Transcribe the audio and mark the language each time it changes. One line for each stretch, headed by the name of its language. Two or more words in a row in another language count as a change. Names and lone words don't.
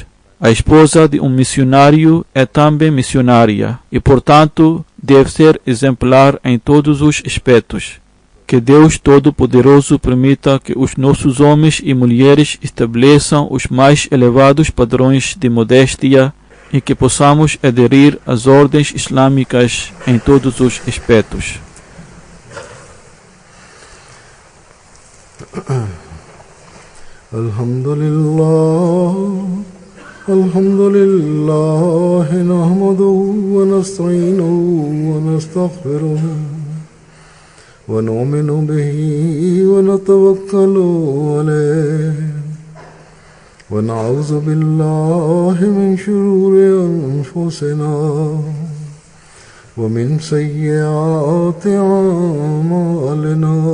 Portuguese: A esposa de um missionário é também missionária e, portanto, deve ser exemplar em todos os aspectos. Que Deus Todo-Poderoso permita que os nossos homens e mulheres estabeleçam os mais elevados padrões de modéstia e que possamos aderir às ordens islâmicas em todos os aspectos.
Arabic: الحمد لله، نحمده ونستعينه ونستغفره. ونؤمن به ونتوكل عليه ونعوذ بالله من شرور أنفسنا ومن سيئات أعمالنا